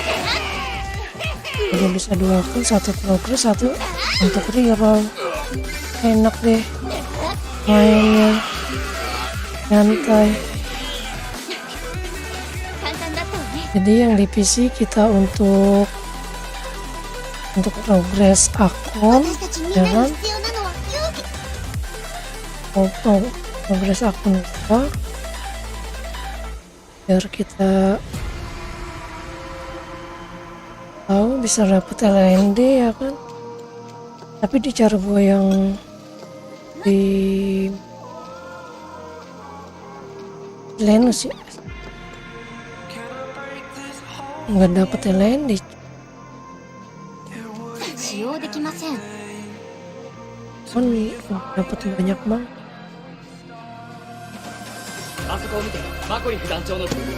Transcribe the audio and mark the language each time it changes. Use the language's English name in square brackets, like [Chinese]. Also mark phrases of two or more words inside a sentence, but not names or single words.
[Indonesian] Udah bisa 2 akun, 1 progress, 1 untuk reroll. Enak deh mainnya, nyantai. Jadi yang di PC kita untuk untuk progres akun, [Japanese] 私たちみん [Indonesian] ya [Japanese] なに [Indonesian] kan? [Japanese] 必要なのは勇気。 [Indonesian] Progres akun gua biar kita tahu bisa dapet LND ya kan, tapi di cara gua yang di Lenus ya nggak dapet LND, [Japanese] 使用できません。 [Indonesian] kan dapet banyak banget. [Japanese] あそこを見て、マコリフ団長の。